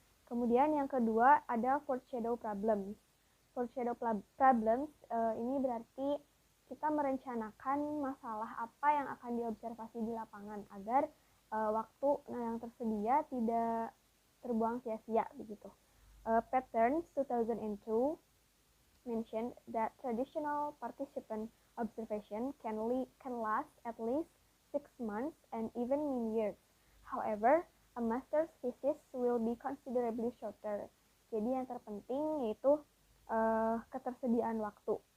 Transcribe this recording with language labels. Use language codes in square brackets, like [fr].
[id] Kemudian yang kedua ada foreshadow problems. Foreshadow problems ini berarti kita merencanakan masalah apa yang akan diobservasi di lapangan agar waktu yang tersedia tidak terbuang sia-sia begitu. [en] Patterns 2002 mentioned that traditional participant observation can last at least 6 months and even years. However, a master's thesis will be considerably shorter. [id] Jadi yang terpenting yaitu ketersediaan waktu.